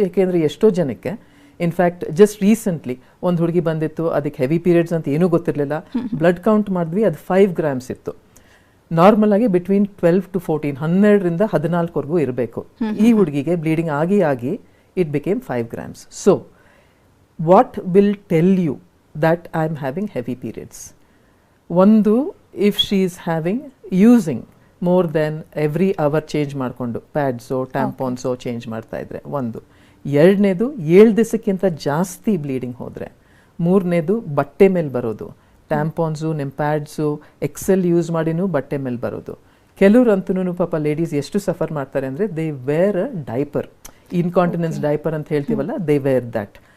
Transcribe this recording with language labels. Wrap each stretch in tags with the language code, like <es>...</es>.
<kn>ಯಾಕೆಂದರೆ ಎಷ್ಟೋ ಜನಕ್ಕೆ</kn> <en>in fact just recently</en> <kn>ಒಂದು ಹುಡುಗಿ ಬಂದಿತ್ತು, ಅದಕ್ಕೆ ಹೆವಿ ಪೀರಿಯಡ್ಸ್ ಅಂತ ಏನೂ ಗೊತ್ತಿರಲಿಲ್ಲ. ಬ್ಲಡ್ ಕೌಂಟ್ ಮಾಡಿದ್ವಿ, ಅದು 5 ಗ್ರಾಮ್ಸ್ ಇತ್ತು. ನಾರ್ಮಲ್ ಆಗಿ</kn> <en>between 12 to 14,</en> <kn>12ರಿಂದ 14ವರೆಗೂ ಇರಬೇಕು. ಈ ಹುಡುಗಿಗೆ ಬ್ಲೀಡಿಂಗ್ ಆಗಿ</kn> <en>It became 5 grams. So what will tell you that I'm having heavy periods? One, if she is using more than every hour change</en> <kn>ಮಾಡ್ಕೊಂಡು ಪ್ಯಾಡ್ಸೋ ಟ್ಯಾಂಪಾನ್ಸೋ ಚೇಂಜ್ ಮಾಡ್ತಾ ಇದ್ರೆ ಒಂದು. ಎರಡನೇದು 7 ದಿವಸಕ್ಕಿಂತ ಜಾಸ್ತಿ ಬ್ಲೀಡಿಂಗ್ ಹೋದರೆ. ಮೂರನೇದು ಬಟ್ಟೆ ಮೇಲೆ ಬರೋದು, ಟ್ಯಾಂಪಾನ್ಸು ಪ್ಯಾಡ್ಸು ಎಕ್ಸೆಲ್ ಯೂಸ್ ಮಾಡಿನೂ ಬಟ್ಟೆ ಮೇಲೆ ಬರೋದು. ಕೆಲವ್ರಂತೂ ಪಾಪ ಲೇಡೀಸ್ ಎಷ್ಟು ಸಫರ್ ಮಾಡ್ತಾರೆ ಅಂದರೆ</kn> <en>they wear a diaper,</en> <kn>incontinence diaper ಅಂತ ಹೇಳ್ತೀವಲ್ಲ,</kn> <en>They wear that.</en>